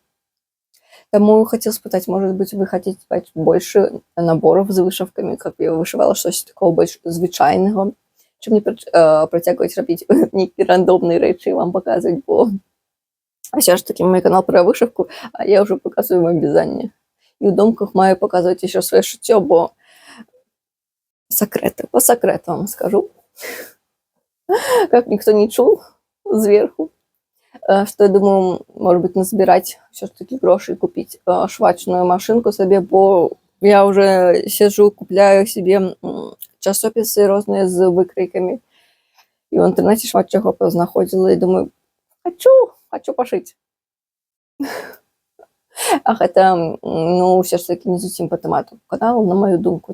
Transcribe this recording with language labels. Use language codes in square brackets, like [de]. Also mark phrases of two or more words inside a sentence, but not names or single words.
[be] Таму хацела спытаць, можа быць, вы хацеце бачыць больше набораў з вышыўкамі, каб я вышывала штось такого больш звычайнага, чым не працягваць рабіць нейкія рандомныя рэчы і вам паказваць, бо ўсё ж такі мой канал пра вышыўку, а я ўжо паказваю вам вязанне. І ў думках маю паказваць яшчэ сваё шыццё, бо сакрэты, па сакрэту вам скажу, как ніхто не чуў зверху, што я думаю, [ru] может быть, [be] назбіраць ўсё ж такі грошай, купіць швачную машынку сабе, бо я уже сиджу, купляю себе часопісы розныя з выкройкамі. І ў інтэрнэце шмат чаго познаходзіла і думаю, хочу пашыць. А гэта, ну, ўсё ж такі не зусім па тэмату каналу, на маю думку.